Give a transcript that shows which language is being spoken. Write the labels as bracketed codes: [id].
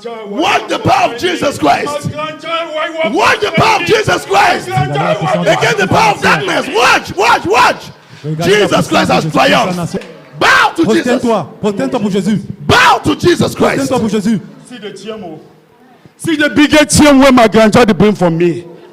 [en] Watch the power of Jesus Christ. Watch the power of Jesus Christ. Against the power of darkness. Watch. Jesus Christ has triumphed. Bow to Jesus. [fr] Prosterne-toi pour Jésus. [en] Bow to Jesus Christ. [fr] Prosterne-toi pour Jésus. [en] See the biggest TM where my grandchild bring for me.